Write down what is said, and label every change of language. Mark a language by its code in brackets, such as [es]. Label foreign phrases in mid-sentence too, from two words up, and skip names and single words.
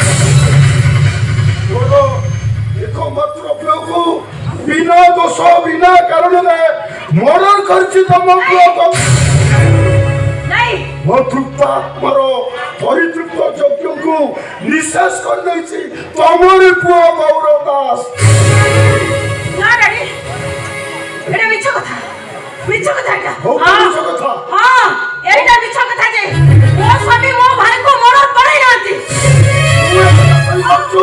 [or] একমাত্র পুଅକୁ ବିନା ଦୋଷ ବିନା କାରଣରେ ମର୍ଡର କରିଛି ତମ ପୁଅ। ମୋ ତୃପ୍ତ ଆତ୍ମାର ପରିତୃପ୍ତ ଯଜ୍ଞକୁ ନିଃଶ୍ୱାସ କରିଦେଇଛି ତମରି ପୁଅ ଗୌର ଦାସ। [as] এটা মিছ কথা, মিছ কথা এটা। মিছ কথা? হ্যাঁ, এইটা মিছ কথা যে [or] ମୋ ସ୍ୱାମୀ ମୋ ଭାଇକୁ ମର୍ଡର କରେଇ ନାହାନ୍ତି।